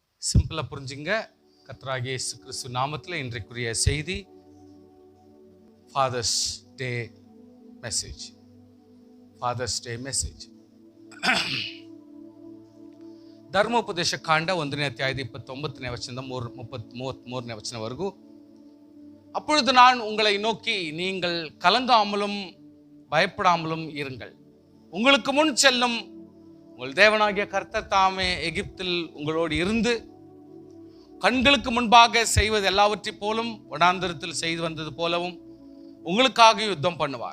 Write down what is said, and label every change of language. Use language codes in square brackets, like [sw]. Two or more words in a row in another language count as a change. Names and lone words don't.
[ta] சிம்பிளா புரிஞ்சுங்க. கர்த்தராகிய இயேசு கிறிஸ்து நாமத்தில் இன்றைக்குரிய செய்தி [en] Father's Day message. Father's Day message. [kn] ಧರ್ಮೋಪದೇಶ ಕಾಂಡ 1ನೇ ಅಧ್ಯಾಯದ 29ನೇ ವಚನದಿಂದ 33ನೇ ವಚನವರೆಗೂ. [ta] அப்பொழுது நான் உங்களை நோக்கி, நீங்கள் கலங்காமலும் பயப்படாமலும் இருங்கள். உங்களுக்கு முன் செல்லும் உங்கள் தேவனாகிய கர்த்தர் தாமே எகிப்தில் உங்களோடு இருந்து கண்களுக்கு முன்பாக செய்வது எல்லாவற்றை போலும் வனாந்தரத்தில் செய்து வந்தது போலவும் உங்களுக்காக யுத்தம் பண்ணுவார்.